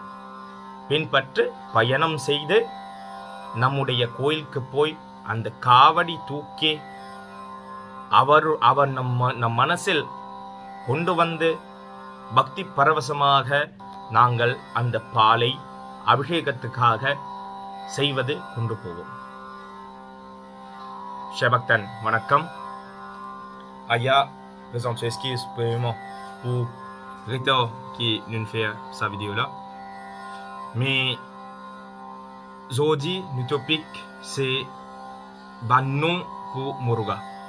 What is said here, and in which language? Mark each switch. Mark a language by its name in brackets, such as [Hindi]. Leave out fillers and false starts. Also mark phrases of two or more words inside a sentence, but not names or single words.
[Tamil] பின்பற்று பயணம் செய்து நம்முடைய கோயிலுக்கு போய் அந்த காவடி தூக்கி அவர் நம் மனசில் கொண்டு வந்து பக்தி பரவசமாக நாங்கள் அந்த பாலை அபிஷேகத்துக்காக செய்வது கொண்டு போவோம். Chers வணக்கம். [French] Aya présente ses excuses premièrement pour Rita qui nous fait sa vidéo là. Mais aujourd'hui, notre topic c'est ban nom pour Muruga.